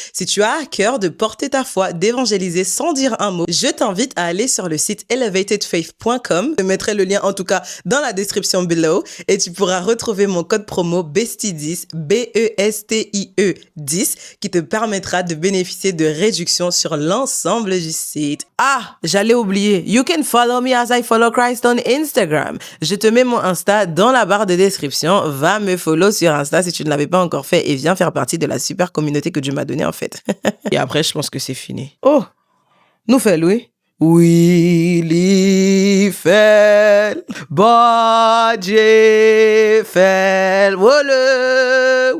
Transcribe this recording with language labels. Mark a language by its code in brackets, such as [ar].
[fr] Si tu as à cœur de porter ta foi, d'évangéliser sans dire un mot, je t'invite à aller sur le site elevatedfaith.com. Je mettrai le lien en tout cas dans la description below et tu pourras retrouver mon code promo BESTIE10, BESTIE 10 qui te permettra de bénéficier de réductions sur l'ensemble du site. Ah, j'allais oublier. [en] You can follow me as I follow Christ on Instagram. [fr] Je te mets mon Insta dans la barre de description. Va me follow sur Insta si tu ne l'avais pas encore fait et viens faire partie de la super communauté que Dieu m'a donnée en fait. Et après, je pense que c'est fini. Oh, nous fait Louis. Willy Fel, Bodje Fel, wole.